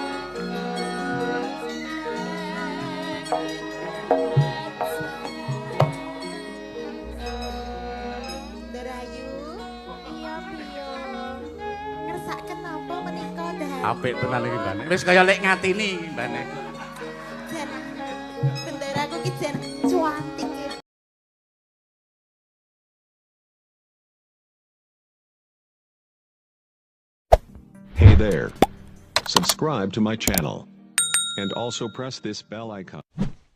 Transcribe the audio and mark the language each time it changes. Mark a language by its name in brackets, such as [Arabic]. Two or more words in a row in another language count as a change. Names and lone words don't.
[Javanese] Darayu. Iya piye? Ngersaken napa menika Darayu? Apik tenan iki mbane. Wis kaya lek ngatini iki mbane. Jan benderaku ki jan cuantik. [English] Hey there. Subscribe to my channel. And also press this bell icon.